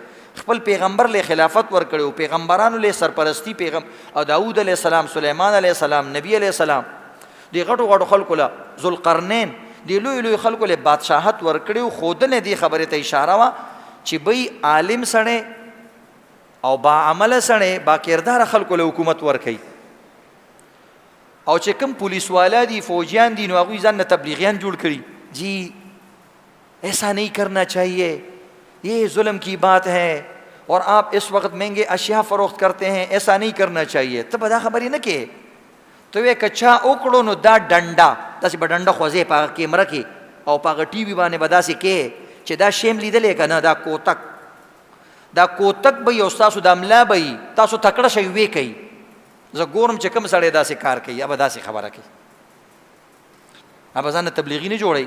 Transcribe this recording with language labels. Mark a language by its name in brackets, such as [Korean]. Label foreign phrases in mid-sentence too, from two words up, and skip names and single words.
[Pashto] خپل پیغمبر له خلافت ورکړي او پیغمبرانو له سرپرستی او داوود [Arabic] علیه السلام، [Pashto] سلیمان [Arabic] علیه السلام، [Pashto] نبی [Arabic] علیه السلام، [Pashto] دی غټو خلکو له ذوالقرنین، دی لوی خلکو له بادشاہت ورکړي او خودنه دی خبره ته اشاره وا چې بی عالم سره او با عمل سره با کردار خلکو له حکومت ورکړي. او چې کوم پولیس والا دي، فوجیان دي، نو هغوی ځان نه تبلیغیان جوړ کړي، [Urdu] جی ایسا نہیں کرنا چاہیے، یہ ظلم کی بات ہے اور آپ اس وقت مہنگے اشیاء فروخت کرتے ہیں، ایسا نہیں کرنا چاہیے. [Pashto] ته به دا خبرې نه کې، ته وې که چا وکړو نو دا ډنډه داسې به ډنډه خوځې په هغه کیمره کې او په هغه ټي وي باندې به داسې کې چې دا شیم لیدلی که نه، دا کوتک به یو ستاسو د ملا به وي، تاسو تکړه شئ ویې کوي. زه ګورم چې کوم سړی داسې کار کوي، یا به داسې خبره کوي، ابا ځان تبلیغی نه جوړي.